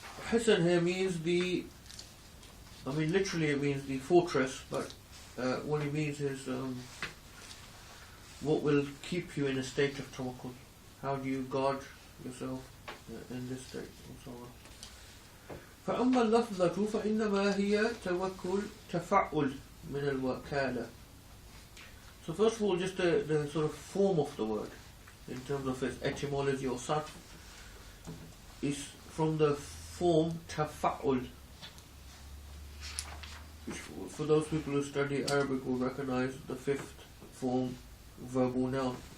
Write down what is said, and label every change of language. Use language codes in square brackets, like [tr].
[en] Hasan here means literally it means the fortress, but what it means is what will keep you in a state of tawakkul. How do you guard yourself in this state, and so on. [ar] فأما اللفظة فإنما هي توكل تفعل من الوكالة. [en] So first of all, just the sort of form of the word, in terms of its etymology or sarf, is from the form tafa'ul. For those people who study Arabic will recognize the 5th form, verbal noun.